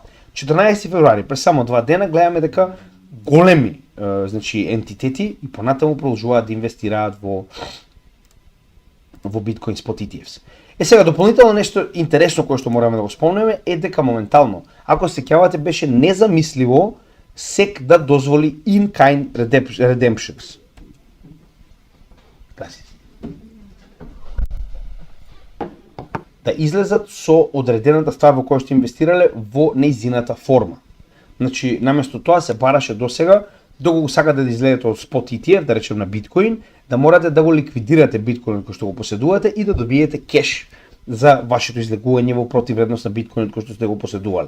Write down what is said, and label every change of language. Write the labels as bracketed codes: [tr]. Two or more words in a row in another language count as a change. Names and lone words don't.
[mk] 14 февруари, пред само 2 дена, гледаме дека големи значи ентитети и понатаму продолжуваат да инвестираат во биткоин спот ETFs. Сега дополнително нешто интересно кое што мораме да го спомнеме е дека моментално, ако се сеќавате, беше незамисливо SEC да дозволи [en] in-kind redemptions. [mk] Да излезат со одредената ствар во која што инвестирале во нејзината форма. Значи, наместо тоа се бараше досега, доколку сакате да излезете од спот ETF, да речем на биткоин, да морате да го ликвидирате биткоинот кој што го поседувате и да добиете кеш за вашето излегување во противредност на биткоинот кој што сте го поседувале.